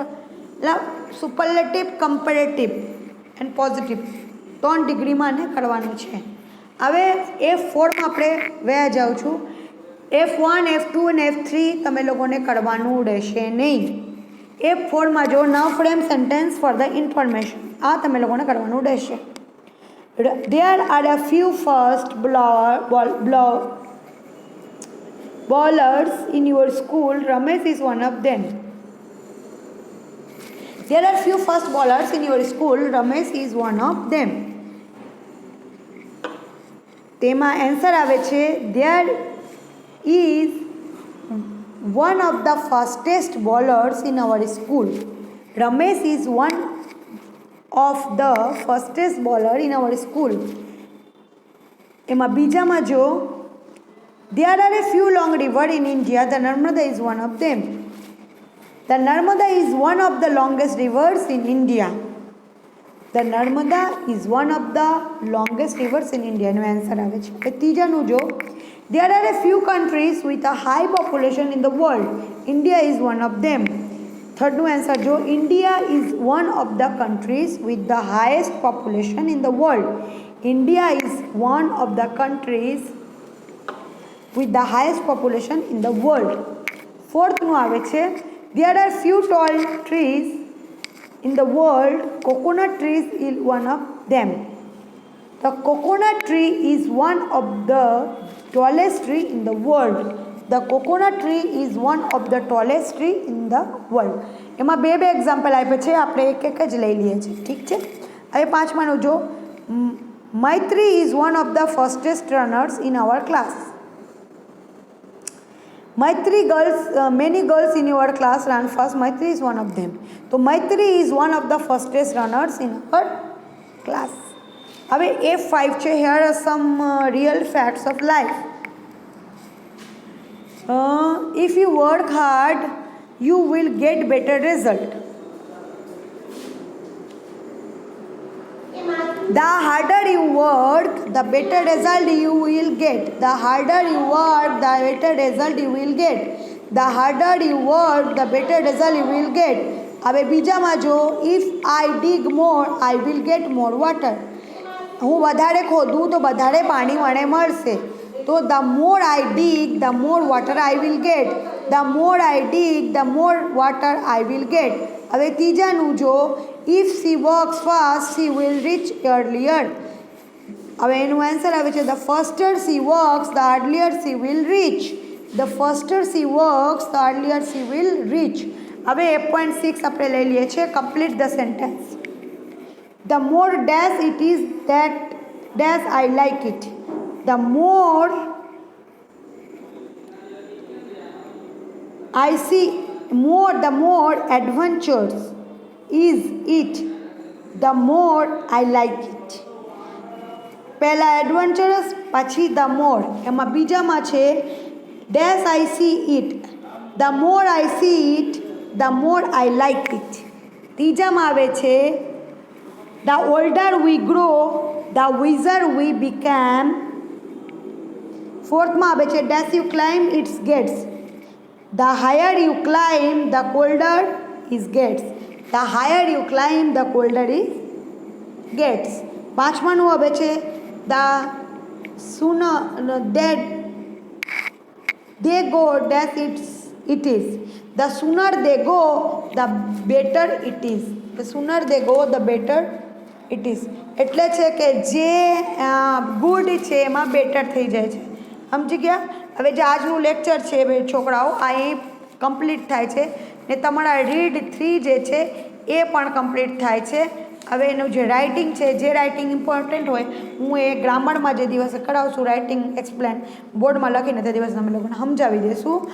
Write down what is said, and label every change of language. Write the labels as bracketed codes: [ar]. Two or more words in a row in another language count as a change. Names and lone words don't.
[en] superlative, comparative and positive [gu] 3 ડિગ્રીમાં ને કરવાનું છે. હવે F4માં આપણે વયા જાઉં છું. F1, F2 અને F3 તમે લોકોને કરવાનું રહેશે નહીં. F4માં જો [en] now frame sentence for the information, [gu] આ તમે લોકોને કરવાનું રહેશે. [en] There are a few fast bowlers in your school. Ramesh is one of them. There are few fast bowlers in your school. Ramesh is one of them. [gu] તેમાં આન્સર આવે છે [en] there is one of the fastest bowlers in our school. Ramesh is one of the fastest bowler in our school. [gu] એમાં બીજામાં જો [en] there are a few long rivers in India. The Narmada is one of them. The Narmada is one of the longest rivers in India. The Narmada is one of the longest rivers in India. [gu] નો આન્સર આવે છે. ત્રીજાનું જો [en] there are a few countries with a high population in the world. India is one of them. [gu] થર્ડનું આન્સર જો [en] India is one of the countries with the highest population in the world. India is one of the countries with the highest population in the world. [gu] ફોર્થનું આવે છે [en] there are few tall trees in the world. Coconut trees is one of them. The coconut tree is one of the tallest tree in the world. The coconut tree is one of the tallest tree in the world. [gu] એમાં બે એક્ઝામ્પલ આપ્યા છે, આપણે એક એક જ લઈ લઈએ છીએ. ઠીક છે. હવે પાંચમાનું જો [en] Maitri is one of the fastest runners in our class. Maitri girls, many girls in your class run fast. Maitri is one of them. So Maitri is one of the fastest runners in our class. [gu] હવે F5 છે. [en] Here are some real facts of life. If you work hard, you will get better result. The harder you work, the better result you will get. The harder you work, the better result you will get. The harder you work, the better result you will get. [gu] હવે બીજામાં જો [en] if I dig more, I will get more water. [gu] હું વધારે ખોદું તો વધારે પાણી મને મળશે. [en] તો the more I dig, the more water I will get. The more I dig, the more water I will get. [gu] હવે ત્રીજાનું જો [en] if she works fast, she will reach earlier. [gu] હવે એનું આન્સર આવે છે [en] the faster she works, the earlier she will reach. The faster she works, the earlier she will reach. [gu] હવે 8.6 આપણે લઈ લઈએ છીએ. [en] complete the sentence. The more dash it is that dash I like it. The more I see, the more adventures is it, the more I like it. [gu] પહેલા એડવેન્ચરસ, પછી [en] the more. [gu] એમાં બીજામાં છે [en] dash I see it. the more I see it, the more I like it. [gu] ત્રીજામાં આવે છે [en] the older we grow, the wiser we became. [gu] ફોર્થમાં આવે છે [en] dash you climb its gets. the higher you climb, the colder is gets. The higher you climb, the colder it gets. [gu] પાંચમાનું આવે છે [en] the sooner that they go, that it is. The sooner they go, the better it is. The sooner they go, the better it is. [gu] એટલે છે કે જે ગુડ છે એમાં બેટર થઈ જાય છે. સમજી ગયા? હવે જે આજનું લેક્ચર છે છોકરાઓ આ એ કમ્પ્લીટ થાય છે ને તમારા રીડ 3 જે છે એ પણ કમ્પ્લીટ થાય છે. હવે એનું જે રાઇટિંગ છે, જે [en] writing important [gu] હોય હું એ ગ્રામરમાં જે દિવસે કરાવશું [en] writing explain [gu] બોર્ડમાં લખીને તે દિવસે તમે લોકોને સમજાવી દઈશું.